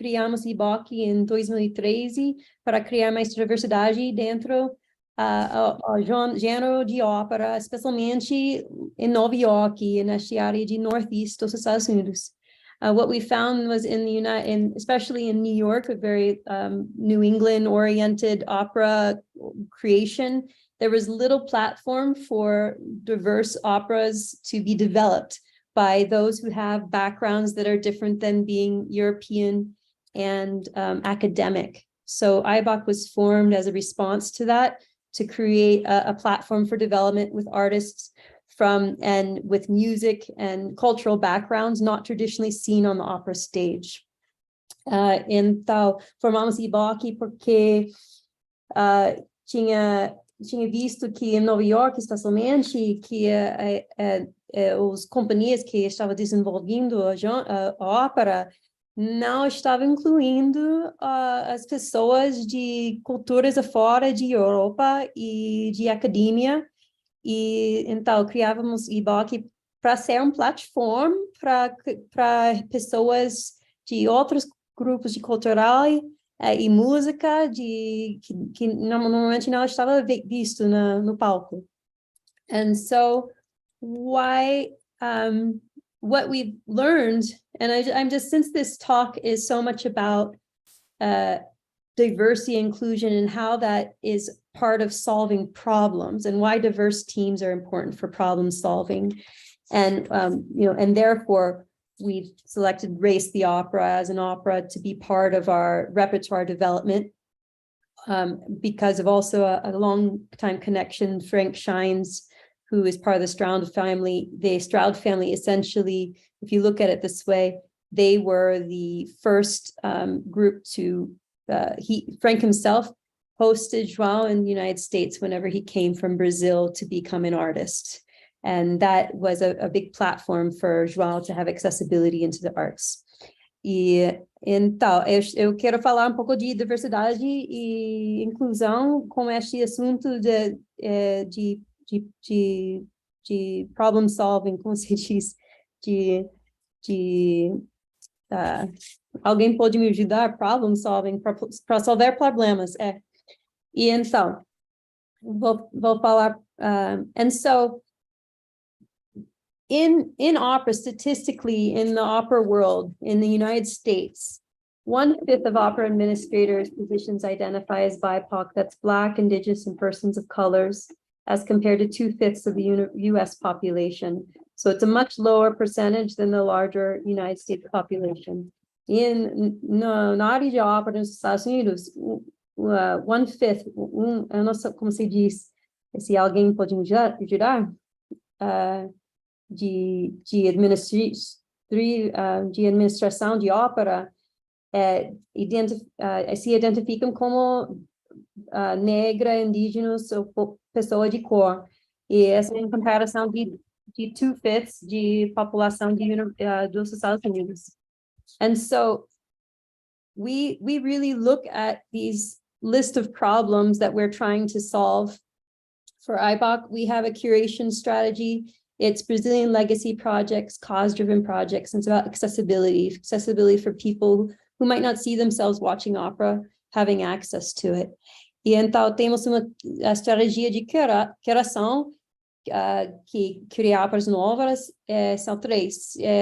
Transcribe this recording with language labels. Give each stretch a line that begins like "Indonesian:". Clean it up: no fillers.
Portuguese: Criamos IBOC em 2013 para criar mais diversidade dentro do gênero de ópera, especialmente em Nova York, nesta área de Northeast dos Estados Unidos.
English: What we found was especially in New York, a very New England-oriented opera creation, there was little platform for diverse operas to be developed by those who have backgrounds that are different than being European and academic. So IBOC was formed as a response to that, to create a platform for development with artists and with music and cultural backgrounds not traditionally seen on the opera stage.
Portuguese: Então, formamos IBOC porque tinha visto que em Nova York, especialmente, que as companhias que estavam desenvolvendo a ópera não estava incluindo as pessoas de culturas afora de Europa e de academia, e então criávamos IBOC para ser uma plataforma para pessoas de outros grupos de cultural e música que normalmente não estava visto no palco.
English: And so why what we've learned, and I'm just, since this talk is so much about diversity, inclusion, and how that is part of solving problems, and why diverse teams are important for problem solving, and and therefore we've selected Race the Opera as an opera to be part of our repertoire development, because of also a long time connection. Frank Shines, who is part of the Stroud family. The Stroud family, essentially, if you look at it this way, they were the first group to, Frank himself hosted João in the United States whenever he came from Brazil to become an artist. And that was a big platform for João to have accessibility into the arts.
Portuguese: Então, eu quero falar um pouco de diversidade e inclusão com este assunto de problem solving, como se diz, alguém pode me ajudar?
English: Problem solving,
Portuguese: para solver problemas, E então, vou falar,
English: and so, in opera, statistically, in the opera world, in the United States, 1/5 of opera administrators' positions identify as BIPOC, that's Black, Indigenous, and persons of colors, as compared to 2/5 of the US population. So it's a much lower percentage than the larger United States population.
Portuguese: Na área de ópera nos Estados Unidos, 1/5, eu não sei como se diz, se alguém pode me ajudar, de administração de ópera, se identificam como negra, indígenas ou pessoa de cor. E essa é em comparação de 2/5 de população dos Estados Unidos.
English: And so we really look at these list of problems that we're trying to solve. For IBOC, we have a curation strategy. It's Brazilian legacy projects, cause-driven projects, and it's about accessibility for people who might not see themselves watching opera, having access to it.
Portuguese: E então temos uma estratégia de curação, que cria óperas novas, são 3.